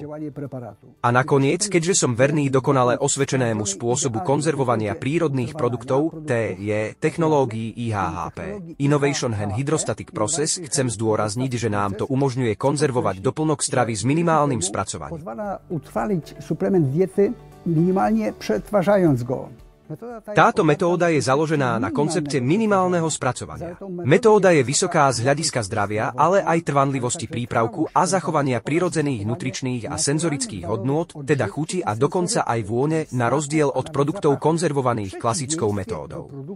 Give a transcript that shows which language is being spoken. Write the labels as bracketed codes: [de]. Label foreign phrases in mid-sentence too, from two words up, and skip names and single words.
[sk] A nakoniec, keďže som verný dokonale osvedčenému spôsobu konzervovania prírodných produktov, technológií IHHP, [en] Innovation and Hydrostatic Process, [sk] chcem zdôrazniť, že nám to umožňuje konzervovať doplnok stravy s minimálnym spracovaním. [pl] Utrwalić suplement diety minimalnie przetwarzając go. [sk] Táto metóda je založená na koncepte minimálneho spracovania. Metóda je vysoká z hľadiska zdravia, ale aj trvanlivosti prípravku a zachovania prirodzených nutričných a senzorických hodnôt, teda chuti a dokonca aj vône, na rozdiel od produktov konzervovaných klasickou metódou.